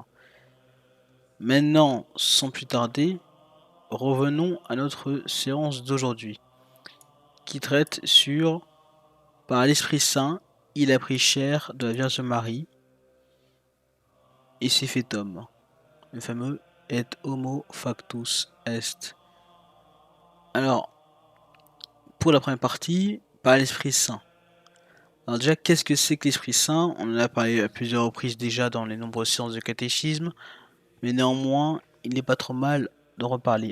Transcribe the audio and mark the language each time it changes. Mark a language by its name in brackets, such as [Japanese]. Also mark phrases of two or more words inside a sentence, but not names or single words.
[French] Maintenant, sans plus tarder, revenons à notre séance d'aujourd'hui. Qui traite sur par l'Esprit Saint, il a pris chair de la Vierge Marie et s'est fait homme. [Latin] Le fameux et homo factus est. [French] Alors, pour la première partie, par l'Esprit Saint. Alors déjà, qu'est-ce que c'est que l'Esprit Saint? On en a parlé à plusieurs reprises déjà dans les nombreuses séances de catéchisme, mais néanmoins, il n'est pas trop mal de reparler.